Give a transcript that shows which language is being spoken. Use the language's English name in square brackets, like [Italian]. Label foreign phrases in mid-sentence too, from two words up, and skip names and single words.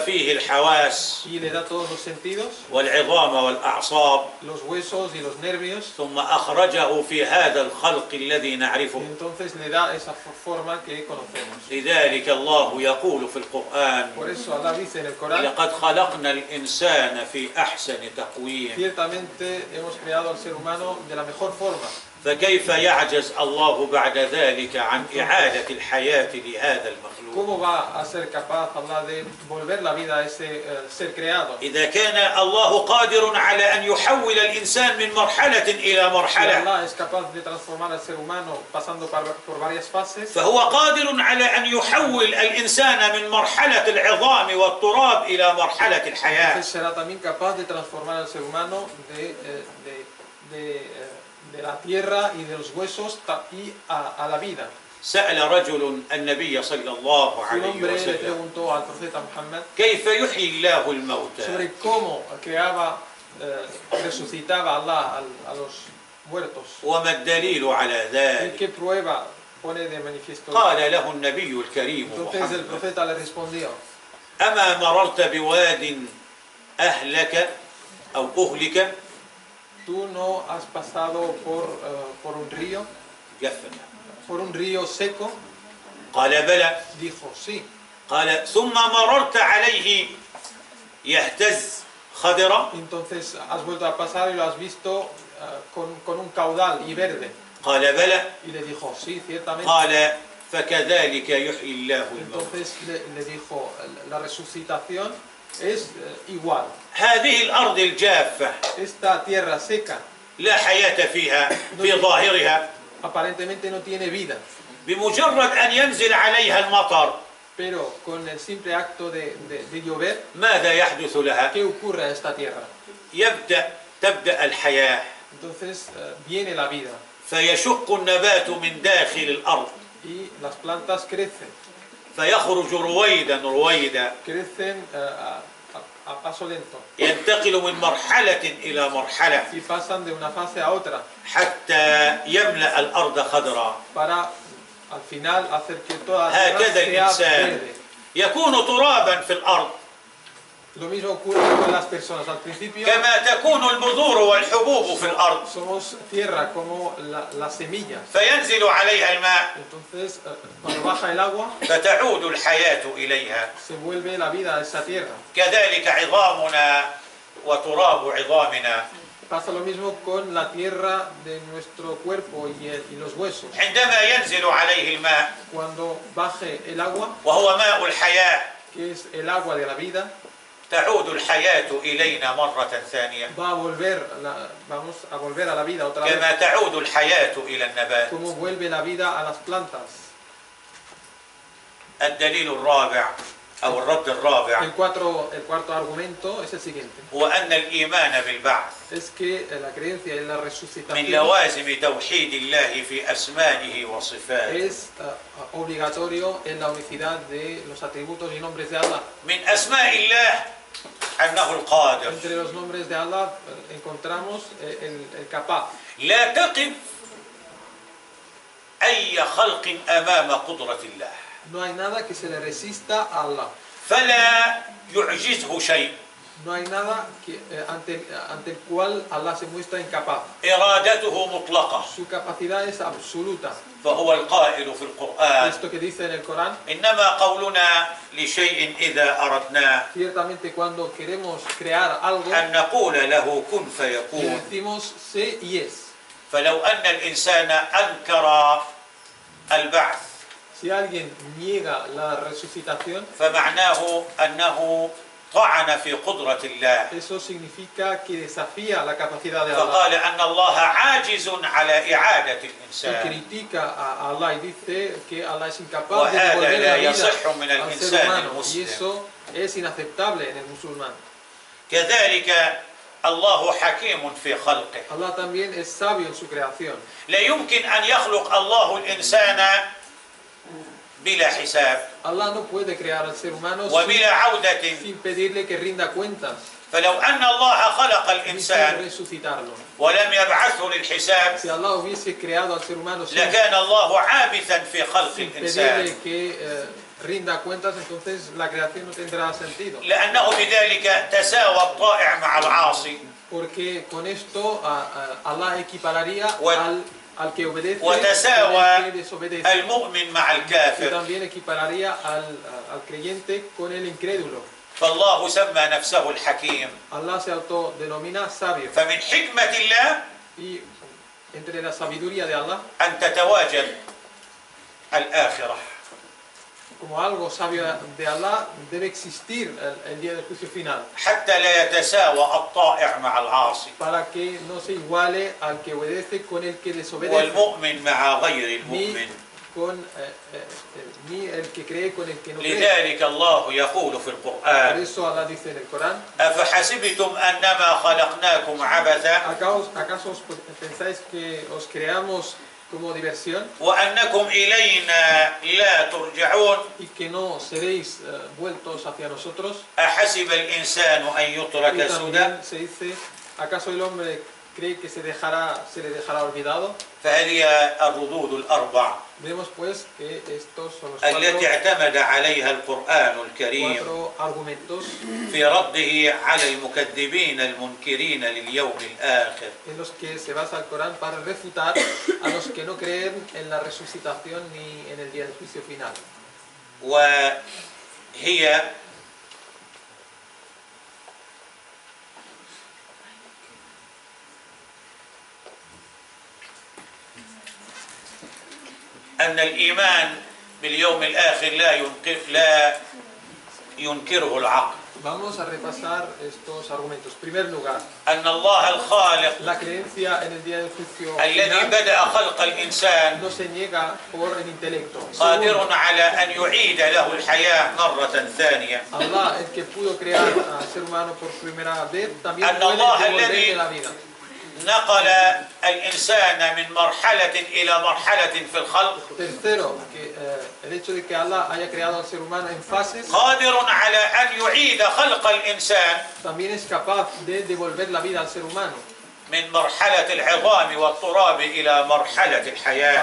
[Arabic] فيه الحواس [Spanish] y le da todos los sentidos, [Arabic] والعظام والأعصاب، [Spanish] los huesos y los nervios [Arabic] ثم أخرجه في هذا الخلق الذي [Spanish] y [Arabic] نعرفه. [Spanish] entonces le da esa forma que conocemos. [Arabic] لذلك الله يقول في القرآن: [Spanish] Por eso Allah dice en el Corán: [Arabic] لقد خلقنا الإنسان في أحسن تقويم. [Spanish] ciertamente hemos creado al ser humano de la mejor forma. [Arabic] فكيف يعجز الله بعد ذلك عن إعادة الحياة لهذا المخلوق؟ [Spanish] ¿Cómo va a ser capaz Allah de volver la vida a ese ser creado? [Arabic] إذا كان الله قادر على أن يحول الإنسان من مرحلة إلى [Spanish] Si [Arabic] مرحلة، [Spanish] Allah es capaz de transformar al ser humano pasando por varias fases, [Arabic] فهو قادر على أن يحول الإنسان من مرحلة العظام والتراب إلى مرحلة الحياة. [Spanish] entonces será también capaz de transformar al ser humano de la tierra y de los huesos y a la vida. [Arabic] سأل رجل النبي صلى الله [Spanish] Un [Arabic] عليه [Spanish] hombre le [Arabic] وسلم: [Spanish] preguntó al profeta Muhammad [Arabic] كيف يحيي الله الموتى؟ [Spanish] sobre cómo creaba, resucitaba Allah a los muertos. [Arabic] وما الدليل على [Spanish] ¿Y [Arabic] ذلك؟ [Spanish] qué prueba pone de manifiesto? [Arabic] قال له النبي الكريم [Spanish] Entonces el [Arabic] محمد: [Spanish] profeta le respondió: [Arabic] أما مررت بواد أهلك أو أهلك؟ [Spanish] ¿tú no has pasado por un río? [Arabic] جفنا. [Spanish] ¿Por un río seco? [Arabic] قال بلى. [Spanish] Dijo: sí. [Arabic] قال ثم مررت عليه يهتز خضرا؟ [Spanish] Entonces has vuelto a pasar y lo has visto con un caudal y verde. [Arabic] قال بلى. [Spanish] Y le dijo: sí, ciertamente. [Arabic] قال فكذلك يحيي الله الموتى. [Spanish] Entonces le dijo: la resucitación es igual. [Arabic] هذه الأرض الجافة [Spanish] Esta tierra seca [Arabic] لا حياة فيها في ظاهرها، [Spanish] aparentemente no tiene vida, [Arabic] بمجرد أن ينزل عليها المطر [Spanish] pero con el simple acto de llover, [Arabic] ماذا يحدث لها؟ [Spanish] ¿qué ocurre a esta tierra? [Arabic] تبدأ الحياة، [Spanish] Entonces viene la vida [Arabic] فيشق النبات من داخل الأرض، [Spanish] y las plantas crecen, [Arabic] فيخرج رويدا [Spanish] crecen a paso lento [Arabic] ينتقل من مرحلة إلى مرحلة [Spanish] y pasan de una fase a otra [Arabic] حتى يملأ الأرض خضرا. [Spanish] para al final hacer que toda la tierra [Arabic] هكذا [Spanish] sea [Arabic] الإنسان [Spanish] verde. [Arabic] يكون ترابا في الأرض [Spanish] Lo mismo ocurre con las personas. Al principio [Arabic] كما تكون البذور والحبوب في الأرض، [Spanish] somos tierra como las semillas. [Arabic] فينزل عليها الماء [Spanish] Entonces, cuando baja el agua, [Arabic] فتعود الحياة إليها. [Spanish] se vuelve la vida a esa tierra. [Arabic] كذلك عظامنا وتراب عظامنا، [Spanish] Pasa lo mismo con la tierra de nuestro cuerpo y los huesos. [Arabic] عندما ينزل عليه الماء [Spanish] Cuando baje el agua, [Arabic] وهو ماء الحياة، [Spanish] que es el agua de la vida, [Arabic] تعود الحياة إلينا مرة ثانية [Spanish] vamos a volver a la vida otra vez. [Arabic] كما تعود الحياة إلى النبات. [Spanish] Como vuelve la vida a las plantas. [Arabic] الدليل الرابع أو الرد الرابع [Spanish] El cuarto argumento es el siguiente. [Arabic] هو أن الإيمان بالبعث [Spanish] Es que la creencia en la [Arabic] من [Spanish] resucitación [Arabic] لوازم توحيد الله في أسمائه وصفاته. [Spanish] es obligatorio en la unicidad de los atributos y nombres de Allah. [Arabic] من أسماء الله أنه القادر. [Spanish] Entre los nombres de Allah encontramos el capaz. [Arabic] لا تقف أي خلق أمام قدرة الله، [Spanish] No hay nada que se le resista a Allah. [Arabic] فلا يعجزه شيء. [Spanish] No hay nada ante el cual Allah se muestra incapaz. [Arabic] إرادته مطلقة. [Spanish] Su capacidad es absoluta. [Arabic] فهو القائل في القرآن: [Spanish] Esto que dice en el Corán, [Arabic] إنما قولنا لشيء إذا أردناه [Spanish] ciertamente cuando queremos crear algo, [Arabic] أن نقول له كن [Spanish] le [Arabic] فيكون. [Spanish] decimos sé y es. [Arabic] فلو أن الإنسان أنكر البعث [Spanish] Si alguien niega la resucitación, [Arabic] فمعناه أنه طعن في قدرة الله [Spanish] Eso significa que desafía la capacidad de Allah. [Arabic] فقال أن الله عاجز على إعادة [Spanish] Y [Arabic] الإنسان [Spanish] critica a Allah y dice que Allah es incapaz de [Arabic] وهذا [Spanish] devolver [Arabic] لا [Spanish] la vida [Arabic] يصح من [Spanish] al ser [Arabic] الإنسان [Spanish] humano. Y [Arabic] المسلم. [Spanish] eso es inaceptable en el musulmán. [Arabic] كذلك الله حكيم في خلقه. [Spanish] Allah también es sabio en su creación. [Arabic] لا يمكن أن يخلق الله الإنسان بلا حساب [Spanish] Allah no puede crear al ser humano [Arabic] وبلا عودة. [Spanish] sin pedirle que rinda cuentas [Arabic] فلو أن الله خلق [Spanish] y sin [Arabic] الإنسان [Spanish] resucitarlo. [Arabic] ولم يبعثه للحساب [Spanish] Si Allah hubiese creado al ser humano sin [Arabic] لكان الله عابثا في خلق [Spanish] sin [Arabic] الإنسان [Spanish] pedirle que rinda cuentas, entonces la creación no tendrá sentido. [Arabic] لأنه بذلك تساوى الطائع مع العاصي [Spanish] Porque con esto Allah equipararía al que obedece [Arabic] وتساوى [Spanish] con el que desobedece. [Arabic] المؤمن مع [Spanish] Y [Arabic] الكافر. [Spanish] también equipararía al creyente con el incrédulo. [Arabic] فالله سمى نفسه الحكيم. [Spanish] Allah se autodenomina sabio. [Arabic] فمن حكمة الله [Spanish] Y entre la sabiduría de Allah, [Arabic] أن تتواجد الآخرة. [Spanish] como algo sabio de Allah, debe existir el día del juicio final, [Arabic] حتى لا يتساوى الطائع مع العاصي [Spanish] para que no se iguale al que obedece con el que desobedece, [Arabic] والمؤمن مع غير المؤمن. [Spanish] ni el que cree con el que no cree. [Arabic] لذلك الله يقول في [Spanish] Por [Arabic] القرآن [Spanish] eso Allah dice en el Corán: [Arabic] أفحسبتم أنما خلقناكم عبثا [Spanish] ¿Acaso pensáis que os creamos como diversión [Arabic] وأنكم إلينا لا ترجعون [Spanish] y que no seréis vueltos hacia nosotros? [Arabic] أحسب الإنسان أن [Spanish] Y [Arabic] يترك سدى [Spanish] también se dice: ¿acaso el hombre cree que se le dejará olvidado? [Arabic] فهذه الردود الأربع [Spanish] Vemos pues que estos son los [Arabic] التي اعتمد عليها القرآن الكريم [Spanish] cuatro argumentos [Arabic] في رده على المكذبين المنكرين لليوم الآخر. [Spanish] en los que se basa el Corán para refutar a los que no creen en la resucitación ni en el día del juicio final. [Arabic] وهي أن الإيمان باليوم الآخر لا ينكره العقل. [Spanish] Vamos a repasar estos argumentos. En primer lugar, [Arabic] أن الله الخالق [Spanish] la creencia en el día del juicio [Arabic] الذي [Spanish] final [Arabic] بدأ خلق الإنسان [Spanish] no se niega por el intelecto. [Arabic] قادر [Spanish] Segundo, [Arabic] على أن يعيد له الحياة مرة ثانية. [Spanish] Allah, el que pudo crear al ser humano por primera vez, también [Arabic] أن [Spanish] puede [Arabic] الله [Spanish] devolverle [Arabic] الذي [Spanish] la vida. [Arabic] نقل الإنسان من مرحلة إلى مرحلة في الخلق [Spanish] Tercero, que el hecho de que Allah haya creado al ser humano en fases, [Arabic] قادر على أن يعيد خلق الإنسان [Spanish] también es capaz de devolver la vida al ser humano, [Arabic] من مرحلة العظام والتراب إلى مرحلة الحياة.